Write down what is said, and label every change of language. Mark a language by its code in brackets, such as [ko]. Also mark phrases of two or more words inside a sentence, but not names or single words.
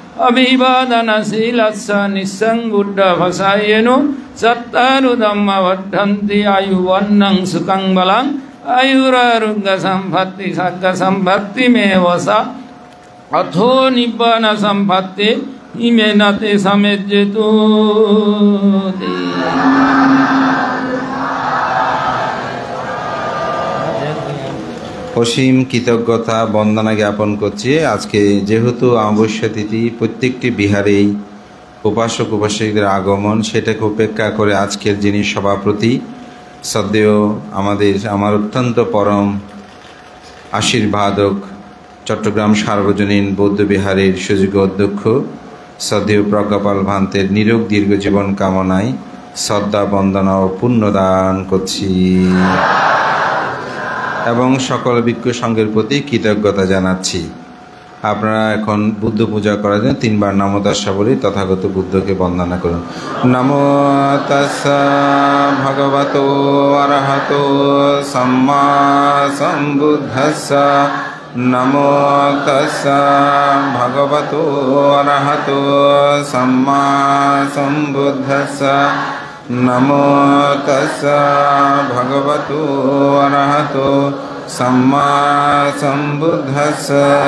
[pi] অভিবাদনশীলস্য নিঃসঙ্গুড্ড ভসায়েনো সত্তারু ধম্ম বর্ধন্তি আয়ুবন্নং সুখং বলং আয়ুরারোগ্য সম্পত্তি সগ্গ সম্পত্তি মেব সা অথো নিব্বান সম্পত্তি ইমেনতে সমেজ্যেতু। [bn] অসীম কৃতজ্ঞতা বন্দনা জ্ঞাপন করছি। আজকে যেহেতু অমাবস্যা তিথি, প্রত্যেকটি বিহারেই উপাসক উপাসকদের আগমন, সেটাকে উপেক্ষা করে আজকের যিনি সভাপতি সদ্যেয় আমার অত্যন্ত পরম আশীর্বাদক চট্টগ্রাম সার্বজনীন বৌদ্ধ বিহারের সুযোগ্য অধ্যক্ষ সদ্যেয় প্রজ্ঞাপাল ভান্তের নিরোগ দীর্ঘ জীবন কামনায় শ্রদ্ধা বন্দনা ও পুণ্যদান করছি এবং সকল ভিক্ষু সংঘের প্রতি কৃতজ্ঞতা জানাচ্ছি। আপনারা এখন বুদ্ধ পূজা করার জন্য 3 বার [pi] নমো তাস্সা [bn] বলি তথাগত বুদ্ধকে বন্দনা করুন। [pi] নমো তাস্সা ভগবতো অরহতো সম্মা সম্বুদ্ধাস্সা নমো তাস্সা ভগবতো অরহতো সম্মা সম্বুদ্ধাস্সা নমো তাস্সা ভগবতো অরহতো সম্মা সম্বুদ্ধাস্সা।